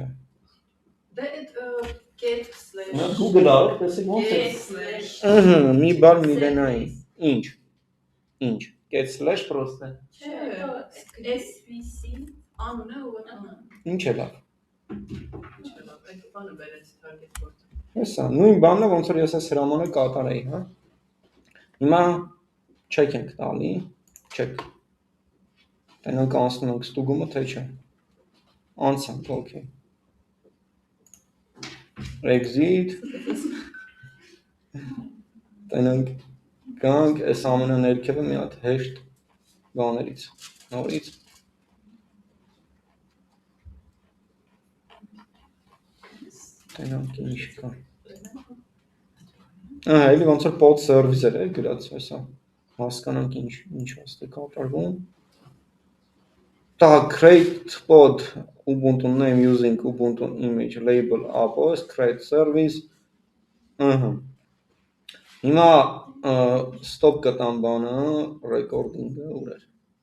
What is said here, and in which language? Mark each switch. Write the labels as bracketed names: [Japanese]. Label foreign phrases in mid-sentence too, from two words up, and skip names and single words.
[Armenian] Դե այդ [English] get slash [Armenian] Նա Google արեք, տեսեք ոնց է։ [English] get slash [Armenian] Ըհը, մի բան միլենային։ Ինչ։ Ինչ։ [English] Get slash [Armenian] просто։ SVC անունը ուղղակի Ինչ է լավ։ այդ բանը բերեց [English] target port։ [Armenian] Հեսա, նույն բանն է, ոնց որ ես այս հրամանը կատարեի, հա։ Հիմա check ենք տալի, check։ Տենանք անցնում ենք ստուգումը, թե չէ։ Անցանք, okay։ Exit։ Տենանք գանք, այս ամենաներքևը մի հատ հեշտ բաներից, նորից։ Տենանք ինչ կա։ Էլի ոնց որ pod service-եր է գրած հեսա։ Հասկանանք ինչ ոստի կատարվում։ Так, [English] create pod Ubuntu name using Ubuntu image label appos create service։ [Armenian] Ահա։ Հիմա stop կտամ բանը, recording-ը ուր էր։